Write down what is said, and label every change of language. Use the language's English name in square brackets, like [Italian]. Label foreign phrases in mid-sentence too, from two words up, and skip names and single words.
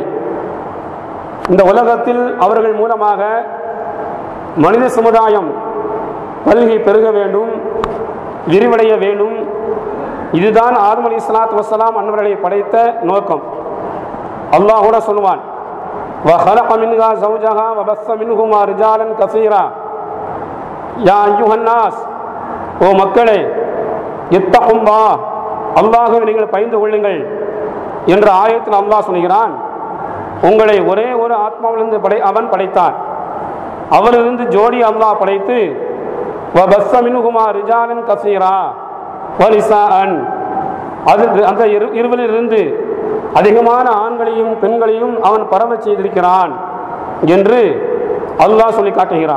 [Tamil] இந்த உலகத்தில் அவர்கள் மூலமாக மனித சமுதாயம் பல்கி பெருக வேண்டும், விரிவடைய வேண்டும். இதுதான் ஆதம் [Arabic] عليه الصلاة والسلام [Tamil] அன்னவர்களை படைத்த நோக்கம். அல்லாஹ் கூட சொல்வான்: [Arabic] وَخَلَقَ مِنْهَا زَوْجَهَا وَبَثَّ مِنْهُمَا رِجَالًا كَثِيرًا. يا أيها الناس, [Tamil] ஓ மக்களே, இத்தகுல்லாஹ், அல்லாஹ்வை நீங்கள் பயந்து கொள்ளுங்கள் என்ற ஆயத்தில் அல்லாஹ் சொல்கிறான். உங்களை ஒரே ஒரு ஆத்மாவிலிருந்து அவன் படைத்தான். அவரிலிருந்து ஜோடி அல்லாஹ் படைத்து [Arabic] وبث منهما رجالا كثيرا ونساء, [Tamil] அந்த இருவரிலிருந்து அதிகமான ஆண்களையும் பெண்களையும் அவன் பரவ செய்திருக்கிறான் என்று அல்லாஹ் சொல்லி காட்டுகிறான்.